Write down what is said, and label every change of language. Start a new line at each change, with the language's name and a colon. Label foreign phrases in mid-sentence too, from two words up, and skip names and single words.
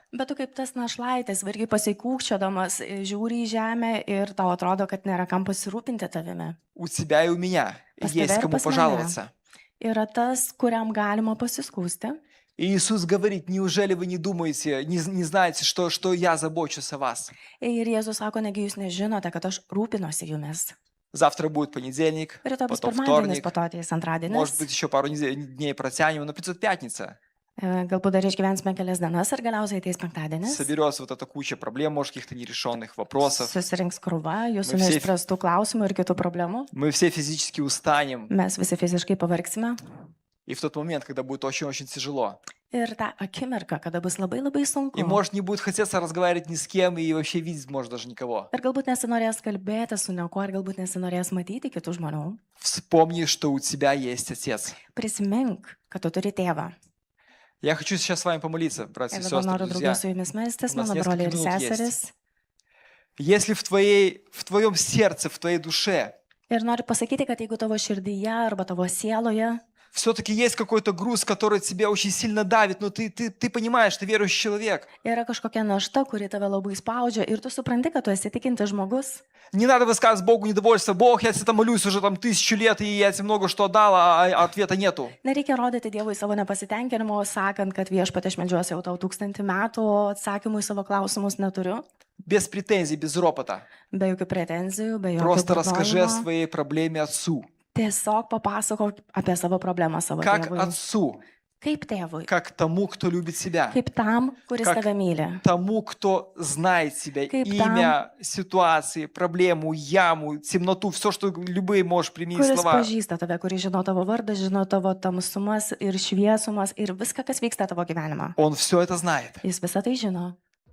Lithuanian: Bet tu kaip tas našlaitis, irgi pasikūkčiodamas, žiūri į žemę ir tau atrodo, kad nėra kam pasirūpinti tavimi.
Russian: У тебя и у меня
Lithuanian: Pas
Russian: есть
Lithuanian: tave ir
Russian: кому
Lithuanian: pas mane.
Russian: пожаловаться.
Lithuanian: Yra tas, kuriam galima pasiskūsti.
Russian: И Иисус говорит, неужели вы не думаете, не знаете, что я забочусь о вас?
Lithuanian: Ir Jėzus sako, negi jūs nežinote, kad aš rūpinuosi jumis.
Russian: Завтра будет понедельник,
Lithuanian: Rytoj bus
Russian: потом
Lithuanian: pirmadienis,
Russian: вторник,
Lithuanian: po to ateis antradienis.
Russian: может быть, еще пару дней протянем, но придет пятница.
Lithuanian: Galbūt dar išgyvensime kelias dienas ir galiausiai ateis penktadienis.
Russian: Соберется вот эта куча проблем, может, каких-то нерешенных вопросов.
Lithuanian: Susirinks krūva jūsų
Russian: Мы все-
Lithuanian: neišspręstų klausimų ir kitų problemų.
Russian: Мы все физически устанем.
Lithuanian: Mes visi fiziškai pavargsime.
Russian: И в тот момент, когда будет очень-очень тяжело,
Lithuanian: Ir tą akimirką, kada bus labai labai sunku.
Russian: И может не будет хотеться разговаривать ни с кем и вообще видеть может даже никого.
Lithuanian: Ir galbūt nesinorės kalbėti su niekuo, ir galbūt nesinorės matyti kitų žmonių.
Russian: Вспомни, что у тебя есть Отец.
Lithuanian: Prisimink, kad tu turi tėvą.
Russian: Я хочу сейчас с вами помолиться, братья и
Lithuanian: Ir dabar
Russian: сестры,
Lithuanian: noriu
Russian: друзья.
Lithuanian: draugė su jumis melstis,
Russian: У нас
Lithuanian: mano broliai ir
Russian: несколько минут
Lithuanian: seserys.
Russian: Если в твоем сердце, в твоей душе
Lithuanian: Ir noriu pasakyti, kad jeigu tavo širdyje arba tavo sieloje
Russian: все-таки есть какой-то груз, который тебя очень сильно давит, но ты понимаешь, ты верующий человек.
Lithuanian: yra kažkokia našta, kuri tave labai spaudžia ir tu supranti, kad tu esi tikintis žmogus,
Russian: Не надо высказывать Богу недовольство. Бог, я тебе молюсь уже там 1000 лет, и я тебе много что дал, а ответа нету.
Lithuanian: nereikia rodyti Dievui savo nepasitenkinimo, sakant, kad viešpatie aš meldžiuosi jau tau 1000 metų, o atsakymų į savo klausimus neturiu,
Russian: Без претензий, без ропота.
Lithuanian: be jokių pretenzijų, be jokių
Russian: Просто расскажи о
Lithuanian: burnojimo.
Russian: своей проблеме Отцу.
Lithuanian: Tiesiog papasakok apie savo problemą savo
Russian: Как
Lithuanian: tėvui.
Russian: Отцу,
Lithuanian: Kaip tėvui,
Russian: как тому, кто любит себя.
Lithuanian: kaip tam, kuris
Russian: Как
Lithuanian: tave myli,
Russian: Тому, кто знает себя,
Lithuanian: Kaip
Russian: имя, ситуации, проблему, яму, темноту, все, что любые можешь применить
Lithuanian: kuris
Russian: слова.
Lithuanian: pažįsta tave, kuris žino tavo vardą, žino tavo tamsumas ir šviesumas ir viską, kas vyksta tavo gyvenime.
Russian: Он все это знает.
Lithuanian: Jis visą tai žino.